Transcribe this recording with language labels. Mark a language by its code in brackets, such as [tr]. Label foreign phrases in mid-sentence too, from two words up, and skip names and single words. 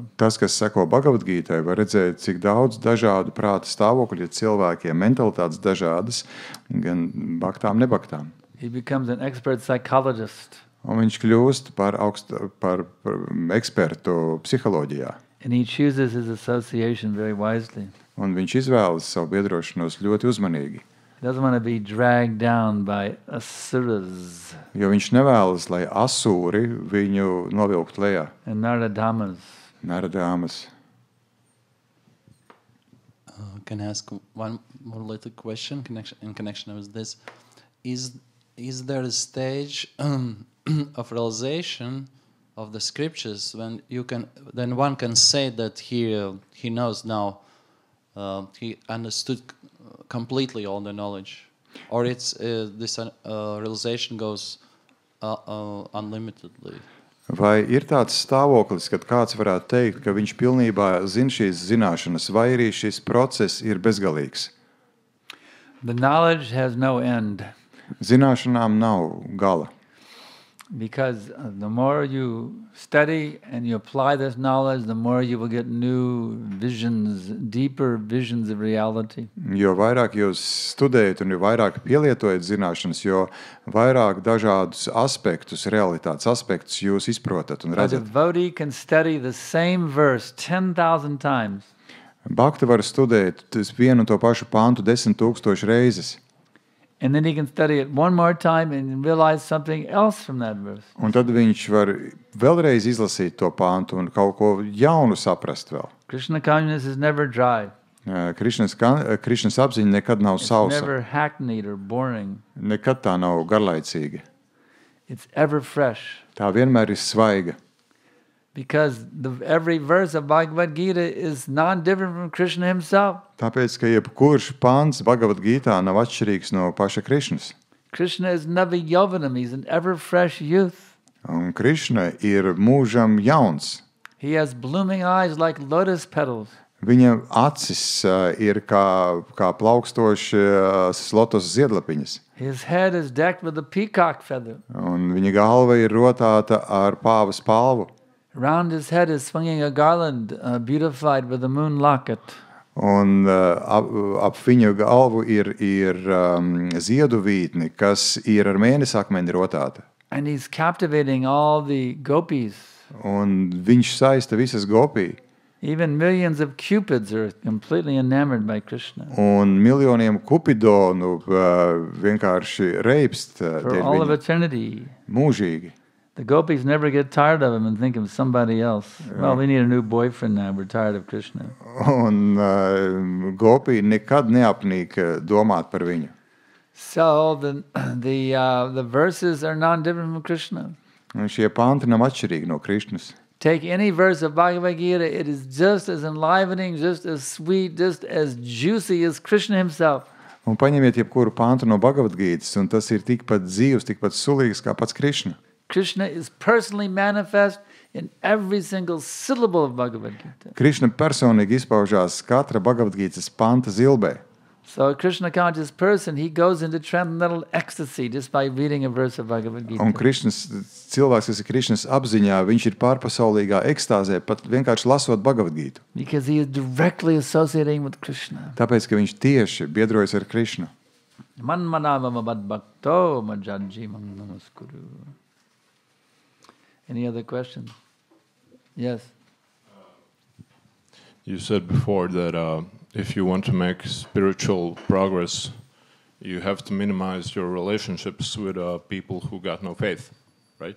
[lv] Tas, kas seko Bhagavad Gītai, var redzēt, cik daudz dažādu prāta stāvokļu ir cilvēkiem, mentalitātes dažādas, gan baktām, nebaktām. [en] He becomes an expert psychologist. [lv] Un viņš kļūst par ekspertu psiholoģijā. [en] And he chooses his association very wisely. [lv] Un viņš izvēlas savu biedrošanos ļoti uzmanīgi. [en] He doesn't want to be dragged down by asuras [lv] Jo viņš nevēlas, lai asūri viņu novilktu lejā. [en] and naradamas. [lv] Naradāmas. [en] Can I ask one more little question in connection with this? Is there a stage of realization of the scriptures when then one can say that he knows now, he understood completely all the knowledge, or it's this realization goes unlimitedly? [lv] Vai ir tāds stāvoklis, kad kāds varētu teikt, ka viņš pilnībā zina šīs zināšanas, vai arī šis process ir bezgalīgs? [en] The knowledge has no end. [lv] Zināšanām nav gala. [en] Because the more you study and you apply this knowledge, the more you will get new visions, deeper visions of reality. [lv] Jo vairāk jūs studējat un jo vairāk pielietojat zināšanas, jo vairāk dažādus aspektus, realitātes aspektus jūs izprotat un [en] A [lv] redzat. [en] devotee can study the same verse 10,000 times. [lv] Bhakti var studēt vienu un to pašu pantu 10,000 reizes. [en] And then he can study it one more time and realize something else from that verse. [lv] Un tad viņš var vēlreiz izlasīt to pantu un kaut ko jaunu saprast vēl. [en] Krishna consciousness is never dry. [lv] Krišnas apziņa nekad nav [en] It's [lv] sausa. [en] never hackneyed or boring. [lv] Nekad tā nav garlaicīga. [en] It's ever fresh. [lv] Tā vienmēr ir svaiga. [en] Because every verse of Bhagavad Gita is non-different from Krishna himself. [lv] Tāpēc, ka jebkurš pants Bhagavad Gītā nav atšķirīgs no paša Krišnas. [en] Krishna is [sa] नव यौवनम्. [en] He's an ever fresh youth. [lv] Un Krišna ir mūžam jauns. [en] He has blooming eyes like lotus petals. [lv] Viņa acis ir kā plaukstošas lotus ziedlapiņas. [en] His head is decked with a peacock feather. [lv] Un viņa galva ir rotāta ar pāvas palvu. [en] Around his head is swinging a garland beautified with a moon locket. [lv] Un ap viņu galvu ir ziedu vītni, kas ir ar mēnesakmeni rotāta. [en] And he's captivating all the gopis. [lv] Un viņš saista visas gopī. [en] Even millions of cupids are completely enamored by Krishna. [lv] Un miljoniem kupidonu vienkārši reibst [en] For all of eternity. [lv] mūžīgi. [en] The gopis never get tired of him and think of somebody else. Well, we need a new boyfriend now. We're tired of Krishna. [lv] Un gopī nekad neapnīk domāt par viņu. [en] So the verses are non-different from Krishna. [lv] Un šie panti nav atšķirīgi no Krišnas. [en] Take any verse of Bhagavad Gita, it is just as enlivening, just as sweet, just as juicy as Krishna himself. [lv] Un paņemiet jebkuru pantu no Bhagavad Gītas, un tas ir tikpat dzīvs, tikpat sulīgs kā pats Krišna. [en] Krishna is personally manifest in every single syllable of Bhagavad Gita. [lv] Krišna personīgi izpaužās katra Bhagavad Gītas panta zilbē. [en] So a Krishna conscious person, he goes into transcendental ecstasy just by reading a verse of Bhagavad Gita. [lv] Un Krišnas cilvēks, kas ir Krišnas apziņā, viņš ir pārpasaulīgā ekstāzē, pat vienkārši lasot Bhagavad Gītu. [en] Because he is directly associating with Krishna. [lv] Tāpēc, ka viņš tieši biedrojas ar Krišnu. [sa] मन्मनाभव मद्भक्तो मद्याजी नमस्कुरु. [en] Any other questions? Yes. You said before that if you want to make spiritual progress, you have to minimize your relationships with people who got no faith, right?